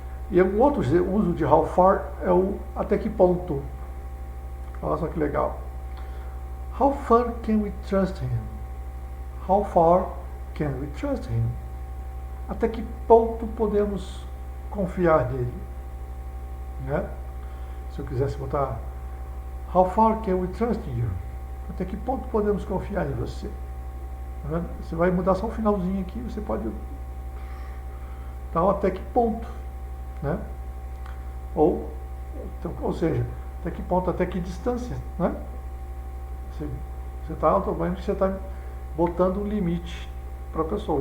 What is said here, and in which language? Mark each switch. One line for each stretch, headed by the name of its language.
Portuguese: E um outro uso de how far é o até que ponto. Olha só que legal.
English: How far can we trust him? How far can we trust him?
Portuguese: Até que ponto podemos confiar nele? Né? Se eu quisesse botar
English: how far can we trust you?
Portuguese: Até que ponto podemos confiar em você? Tá vendo? Você vai mudar só o finalzinho aqui, você pode dar até que ponto, né? Ou seja, até que ponto, até que distância, né? Você está automaticamente, você está botando um limite para a pessoa.